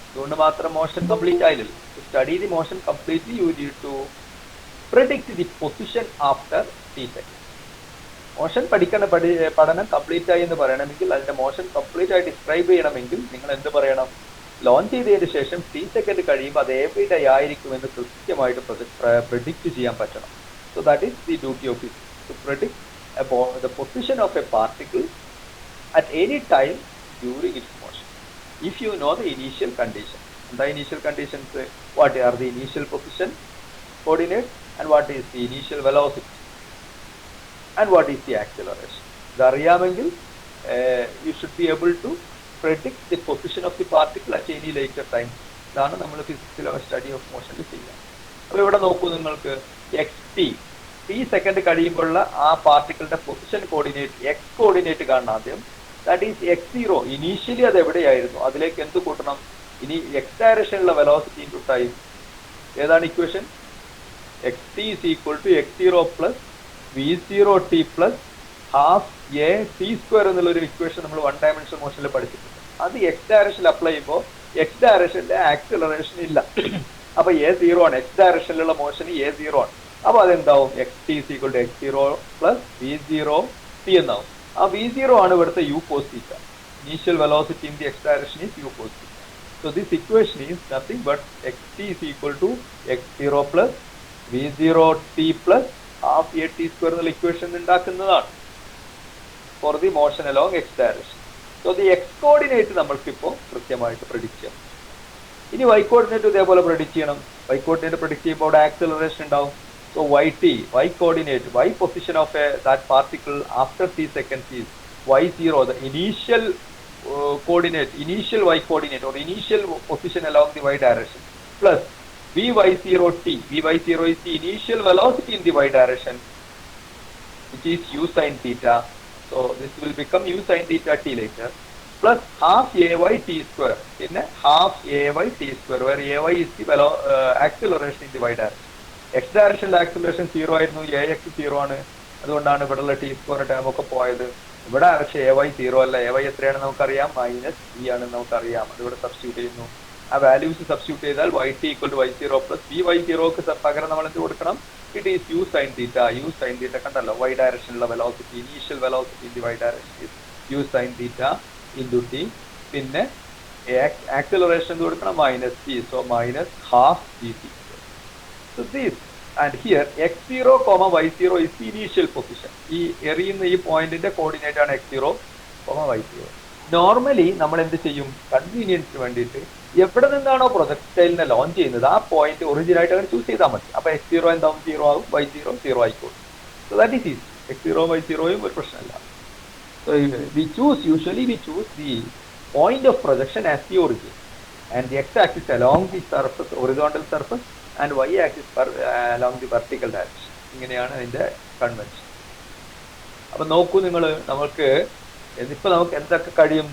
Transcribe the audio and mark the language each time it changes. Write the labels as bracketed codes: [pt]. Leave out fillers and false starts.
[ml] അതുകൊണ്ട് മാത്രം motion complete ആയില്ലല്ലോ. [en] To study the motion completely you need to predict the position after t second. [ml] Motion പഠനം complete ആയി എന്ന് പറയണമെങ്കിൽ, അതിന്റെ മോഷൻ കംപ്ലീറ്റ് ആയി ഡിസ്ക്രൈബ് ചെയ്യണമെങ്കിൽ നിങ്ങൾ എന്ത് പറയണം? ലോഞ്ച് ചെയ്തതിന് ശേഷം t സെക്കൻഡ് കഴിയുമ്പോൾ അത് എവിടെ ആയിരിക്കുമെന്ന് കൃത്യമായിട്ട് പ്രെഡിക്റ്റ് ചെയ്യാൻ പറ്റണം. [en] So that is the duty of physics, to predict about the position of a particle at any time during its motion. If you know the initial condition, the initial conditions, what are the initial position coordinates, and what is the initial velocity, and what is the acceleration. The അറിയാമെങ്കിൽ you should be able to predict the position of the particle at any later time. [ml] ഇതാണ് നമ്മൾ ഫിസിക്സിലെ study of മോഷനിൽ ചെയ്യുക. അപ്പൊ ഇവിടെ നോക്കൂ നിങ്ങൾക്ക് X T second കഴിയുമ്പോഴുള്ള ആ പാർട്ടിക്കിളിന്റെ position coordinate X coordinate കാണണം ആദ്യം. That is x0. ഇനീഷ്യലി അത് എവിടെയായിരുന്നു, അതിലേക്ക് എന്ത് കൂട്ടണം? ഇനി എക്സ് ഡയറക്ഷനിലുള്ള വെലോസിറ്റി ഇൻടു ടൈം. ഏതാണ് equation? [en] xt is equal to x0 plus v0t plus half a t square [ml] എന്നുള്ളൊരു ഇക്വേഷൻ നമ്മൾ 1 ഡയമെൻഷൻ മോഷനിൽ പഠിച്ചിട്ടുണ്ട്. അത് എക്സ് ഡയറക്ഷനിൽ അപ്ലൈ ചെയ്യുമ്പോൾ എക്സ് ഡയറക്ഷനിലെ ആക്സിലറേഷൻ ഇല്ല. അപ്പൊ a0 ആണ്, എക്സ് ഡയറക്ഷനിലുള്ള മോഷന് a0 ആണ്. അപ്പൊ അതെന്താവും? [en] xt is equal to x0 plus v0t [ml] എന്നാവും. [en] ആ v0 ആണ് ഇവിടുത്തെ u cos theta. Initial velocity in the x direction is u cos theta. So this equation is nothing but xt is equal to x0 plus v0t plus half a t square [ml] എന്നുള്ള equation ഉണ്ടാക്കുന്നതാണ് [en] for the motion along x direction. So the x coordinate [ml] നമ്മൾക്കിപ്പോൾ കൃത്യമായിട്ട് [en] predict ചെയ്യാം. [ml] ഇനി y coordinate ഇതേപോലെ predict ചെയ്യണം. y coordinate predict ചെയ്യുമ്പോൾ അവിടെ acceleration ഉണ്ടാവും. [en] So yt, y coordinate, y position of that particle after t seconds is y0, the initial coordinate, initial y coordinate or initial position along the y direction, plus vy0t. vy0 is the initial velocity in the y direction, which is u sin theta. So this will become u sin theta t later, plus half ay t square. In half ay t square, where ay is the acceleration in the y direction. [ml] x ഡയറക്ഷനിലെ acceleration 0 ആയിരുന്നു, ax 0 ആണ്. അതുകൊണ്ടാണ് ഇവിടെയുള്ള T square term ഒക്കെ പോയത്. ഇവിടെ പക്ഷേ ay 0 അല്ല, ay എത്രയാണെന്ന് നമുക്കറിയാം, -v ആണെന്ന് നമുക്കറിയാം. അതിവിടെ സബ്സ്റ്റിറ്റ്യൂട്ട് ചെയ്യുന്നു. ആ വാല്യൂസ് സബ്സ്റ്റിറ്റ്യൂട്ട് ചെയ്താൽ yt equal to y0 plus vy0ക്ക് പകരം നമ്മൾ എന്ത് കൊടുക്കണം? [en] it is [ml] u sin theta. u sin theta കണ്ടല്ലോ, y ഡയറക്ഷനിലുള്ള velocity, [en] Initial velocity in the y direction is u sin theta into t. [ml] പിന്നെ ആക്സിലറേഷൻ എന്ത് കൊടുക്കണം? -t. [en] So minus half dt. So this and here x0, y0 is the initial position. [ml] ഈ എറിയുന്ന ഈ പോയിന്റിന്റെ coordinate ആണ് x0, y0. Normally നമ്മൾ എന്ത് ചെയ്യും? കൺവീനിയൻസിന് വേണ്ടിയിട്ട് എവിടെ നിന്നാണോ പ്രൊജക്ടൈലിനെ ലോഞ്ച് ചെയ്യുന്നത് ആ പോയിന്റ് ഒറിജിൻ ആയിട്ട് അങ്ങനെ ചൂസ് ചെയ്താൽ മതി. അപ്പൊ x0 എന്താവും? 0 ആവും, y0 0 ആയിക്കോളും. [en] So that is easy. [ml] x0 y0യും ഒരു പ്രശ്നമല്ല. [en] So usually we choose the point of projection as the origin and the x-axis along the surface, horizontal surface, and y-axis along the vertical direction. [ml] ഇങ്ങനെയാണ് അതിന്റെ convention. അപ്പൊ നോക്കൂ നിങ്ങൾ, നമുക്ക് എന്തൊക്കെ കഴിയും?